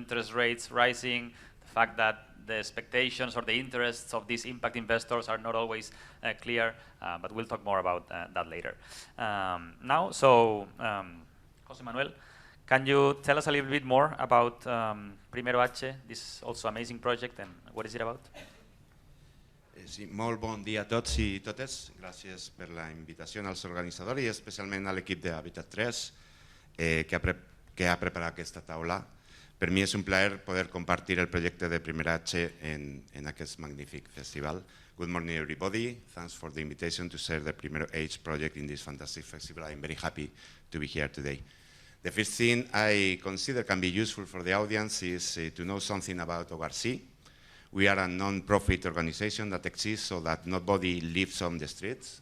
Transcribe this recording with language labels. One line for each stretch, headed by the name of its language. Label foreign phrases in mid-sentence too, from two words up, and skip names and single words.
English: You know, the interest rates rising, the fact that the expectations or the interests of these impact investors are not always clear, but we'll talk more about that later. José Manuel, can you tell us a little bit more about Primero H, this also amazing project, and what is it about?
Catalan: Sí, molt bon dia a tots i totes. Gràcies per la invitació als organitzadors i especialment a l'equip d'Habitat 3 que ha preparat aquesta taula. Per mi és un plaer poder compartir el projecte de Primero H en aquest magnífic festival.
English: Good morning, everybody. Thanks for the invitation to share the Primero H project in this fantastic festival. I'm very happy to be here today. The first thing I consider can be useful for the audience is to know something about ORC. We are a non-profit organization that exists so that nobody lives on the streets.